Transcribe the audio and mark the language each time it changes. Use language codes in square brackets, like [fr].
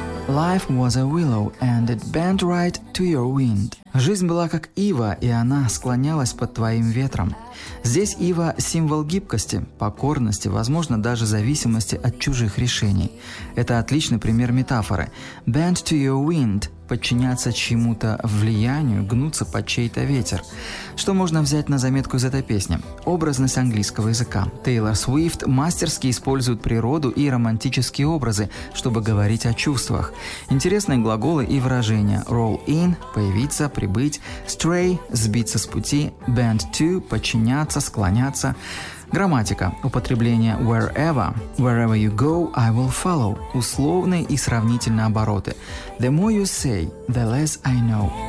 [en] Life was a willow and it bent right to your wind. [ru] Жизнь была как ива, и она склонялась под твоим ветром. Здесь ива – символ гибкости, покорности, возможно, даже зависимости от чужих решений. Это отличный пример метафоры. [en] Bend to your wind [ru] – подчиняться чьему-то влиянию, гнуться под чей-то ветер. Что можно взять на заметку из этой песни? Образность английского языка. Тейлор Свифт мастерски использует природу и романтические образы, чтобы говорить о чувствах. Интересные глаголы и выражения. [en] Roll in [ru] – появиться, прибыть. Stray – сбиться с пути. [en] Bend to [ru] – подчиняться, склоняться. Грамматика. Употребление wherever. [en] Wherever you go, I will follow. [ru] Условные и сравнительные обороты. [en] The more you say, the less I know.